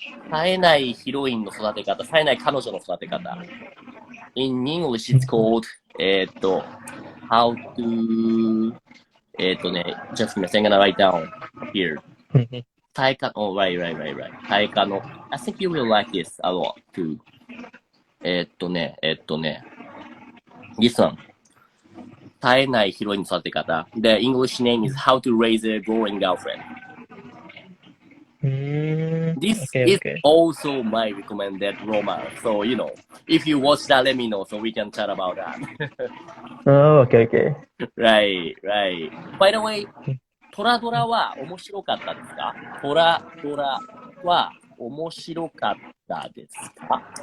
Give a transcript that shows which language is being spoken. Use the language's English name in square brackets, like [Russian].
[Japanese] 冴えないヒロインの育て方、冴えない彼女の育て方。 [English] In English, it's called how to just give me a second, write down here. タイカの right. タイカの I think you will like this a lot too. This one. [Japanese] 冴えないヒロインの育て方。 [English] The English name is How to Raise a Growing Girlfriend. This is also my recommended romance. So, if you watch that, let me know so we can chat about that. Oh, okay. Right. [Japanese] By the way, トラドラは面白かったですか？トラドラは面白かったですか？